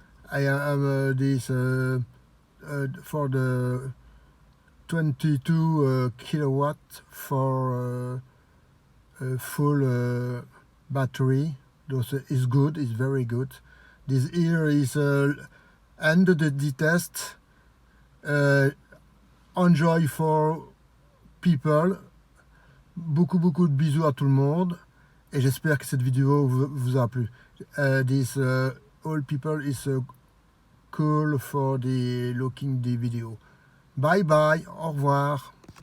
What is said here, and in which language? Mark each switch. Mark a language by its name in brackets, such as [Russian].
[English] I am this for the 22 kW for full battery. This is good, it's very good. This here is end the test. Enjoy for people. [French] Beaucoup de bisous à tout le monde et j'espère que cette vidéo vous a plu. [English] This all people is cool for the looking the video. Bye bye, [French] au revoir.